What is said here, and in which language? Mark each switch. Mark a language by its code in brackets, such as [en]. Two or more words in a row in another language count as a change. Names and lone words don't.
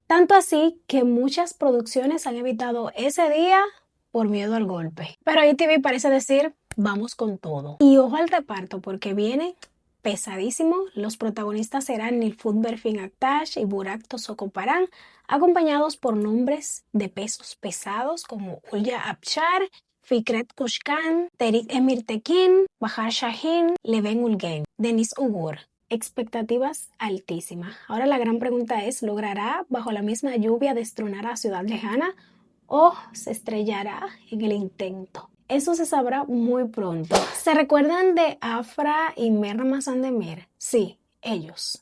[es] Tanto así que muchas producciones han evitado ese día por miedo al golpe. Pero ITV parece decir, vamos con todo. Y ojo al reparto, porque viene pesadísimo. Los protagonistas serán Nilüfer Berfin Aktaş y Burak Tosokoparan, acompañados por nombres de pesos pesados como Hülya Avşar, Fikret Kuşkan, Terik Emirtekin, Bahar Şahin, Levent Ulgen, Deniz Ugur. Expectativas altísimas. Ahora la gran pregunta es, ¿logrará Bajo la misma lluvia destronar a Ciudad Lejana o se estrellará en el intento? Eso se sabrá muy pronto. ¿Se recuerdan de Afra y Mer Ramazan Demir? Sí, ellos.